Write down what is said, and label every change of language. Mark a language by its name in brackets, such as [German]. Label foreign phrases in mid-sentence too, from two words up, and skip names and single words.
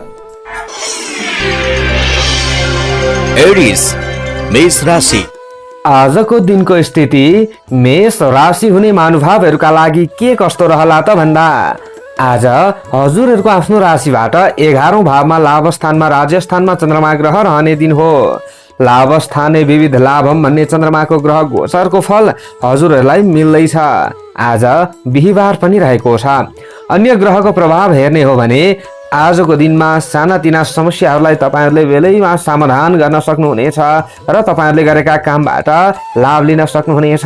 [Nepali] एरिस मेष राशि। आजको दिनको स्थिति मेष राशि हुने महानुभावहरूका लागि के कस्तो रहला त भन्दा आज हजुरहरूको आफ्नो राशिबाट 11औं भावमा लाभ स्थानमा राज्यस्थानमा चन्द्रमा ग्रह रहने दिन हो। [Sanskrit] लाभ स्थाने विविध लाभम [Nepali] भन्ने चन्द्रमाको ग्रह गोचरको फल हजुरहरूलाई मिल्दैछ। आज बिहीबार पनि रहेको छ। अन्य ग्रहको प्रभाव हेर्ने हो भने आजको दिनमा सानातिना समस्याहरूलाई तपाईहरूले बेलैमा समाधान गर्न सक्नुहुनेछ र तपाईहरूले गरेका कामबाट लाभ लिन सक्नुहुनेछ।